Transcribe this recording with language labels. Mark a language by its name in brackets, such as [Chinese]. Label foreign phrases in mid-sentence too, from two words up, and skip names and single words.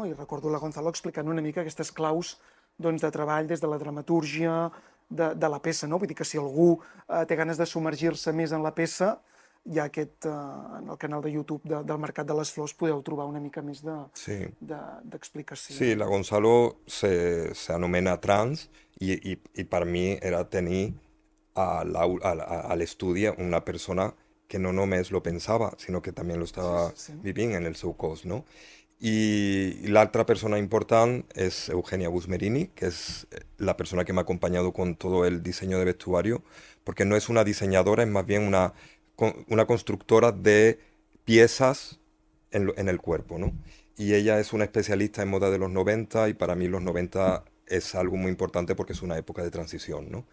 [Catalan] I recordo la Gonzalo explicant una mica aquestes claus de treball des de la dramatúrgia de la peça, no? Vull dir que si algú té ganes de submergir-se més en la peça, ja en el canal de YouTube del Mercat de les Flors podeu trobar una mica més d'explicació. [Spanish] Sí, la Gonzalo se anomena trans y para mí era tenir al estudio una persona que no només lo pensaba, sino que también lo estaba viviendo en el [Catalan] seu cos, [Spanish] ¿no? Y la otra persona importante es Eugenia Busmerini, que es la persona que me ha acompañado con todo el diseño de vestuario, porque no es una diseñadora, es más bien una constructora de piezas en el cuerpo, ¿no? Y ella es una especialista en moda de los 90, y para mí los 90 es algo muy importante porque es una época de transición, ¿no?